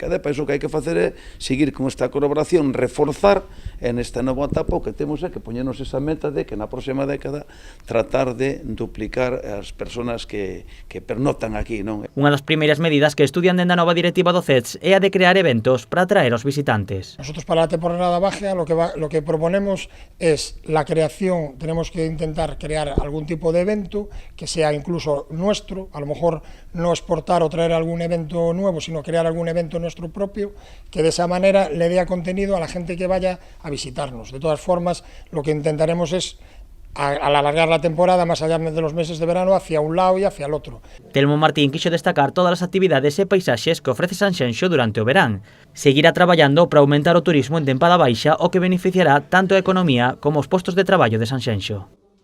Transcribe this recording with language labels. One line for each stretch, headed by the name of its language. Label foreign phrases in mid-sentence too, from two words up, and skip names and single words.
Galician: E para iso o que hai que facer é seguir con esta colaboración, reforzar en esta nova etapa o que temos é que poñernos esa meta de que na próxima década tratar de duplicar as persoas que pernotan aquí, non? Unha das primeiras medidas que estudian dende a nova directiva do CETS é a de crear eventos para atraer aos visitantes.
Spanish: Nosotros para la temporada baja lo que proponemos es la creación, tenemos que intentar crear algún tipo de evento que sea incluso nuestro, a lo mejor no exportar o traer algún evento nuevo, sino crear algún evento nuestro propio, que de esa manera le dé contenido a la gente que vaya a visitarnos. De todas formas, lo que intentaremos es al alargar la temporada más allá de los meses de verano hacia un lado y hacia el otro.
Galician: Telmo Martín quixo destacar todas as actividades e paisaxes que ofrece Sanxenxo durante o verán. Seguirá traballando para aumentar o turismo en tempada baixa, o que beneficiará tanto a economía como os postos de traballo de Sanxenxo.